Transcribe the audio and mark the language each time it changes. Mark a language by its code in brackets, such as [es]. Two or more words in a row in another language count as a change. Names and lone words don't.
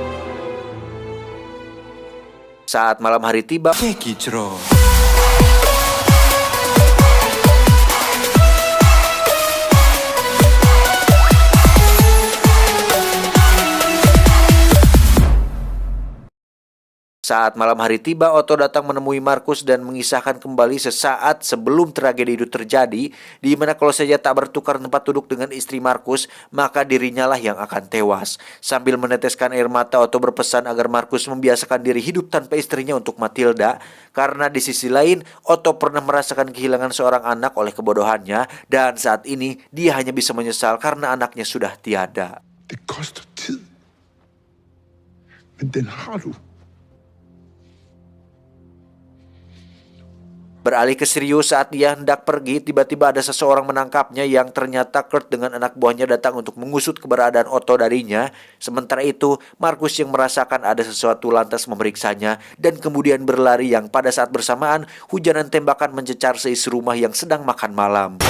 [id] Saat malam hari tiba, Otto datang menemui Markus dan mengisahkan kembali sesaat sebelum tragedi itu terjadi, di mana kalau saja tak bertukar tempat duduk dengan istri Markus, maka dirinya lah yang akan tewas. Sambil meneteskan air mata, Otto berpesan agar Markus membiasakan diri hidup tanpa istrinya untuk Matilda, karena di sisi lain, Otto pernah merasakan kehilangan seorang anak oleh kebodohannya, dan saat ini dia hanya bisa menyesal karena anaknya sudah tiada. [da] Det koster tid. Men den har du. [id] Beralih ke Sirius, saat dia hendak pergi, tiba-tiba ada seseorang menangkapnya yang ternyata Kurt dengan anak buahnya datang untuk mengusut keberadaan Otto darinya. Sementara itu, Markus yang merasakan ada sesuatu lantas memeriksanya dan kemudian berlari yang pada saat bersamaan hujanan tembakan mencecar seisi rumah yang sedang makan malam.